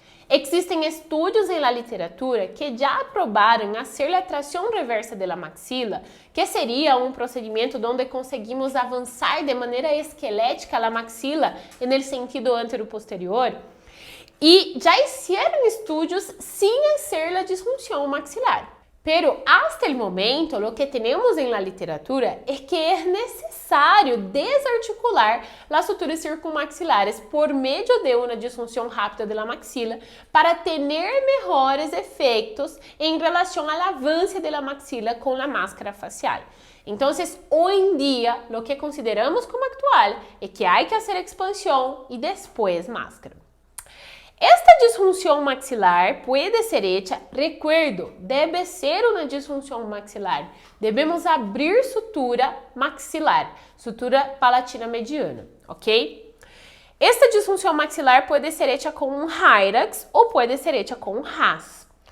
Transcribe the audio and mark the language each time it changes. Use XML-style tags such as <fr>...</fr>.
<pt>Existem estudos na literatura que já aprovaram fazer a tração reversa da maxila, que seria um procedimento onde conseguimos avançar de maneira esquelética a maxila no sentido antero-posterior, e já</pt> <es>hicieron</es> <pt>estudos sem</pt> <es>hacer</es> <pt>a disfunção maxilar.</pt> <es>Pero hasta el momento, lo que tenemos en la literatura es que es necesario desarticular las suturas circunmaxilares por medio de una disfunción rápida de la maxila para tener mejores efectos en relación al avance de la maxila con la máscara facial. Entonces, hoy en día, lo que consideramos como actual es que hay que hacer expansión y después máscara.</es> <pt>Esta disfunção maxilar pode ser</pt> <es>hecha, recuerdo,</es> <pt>deve ser uma disfunção maxilar. Devemos abrir sutura maxilar, sutura palatina mediana, ok? Esta disfunção maxilar pode ser</pt> <es>hecha</es> <pt>com um Hyrax ou pode ser hecha com um RAS.</pt>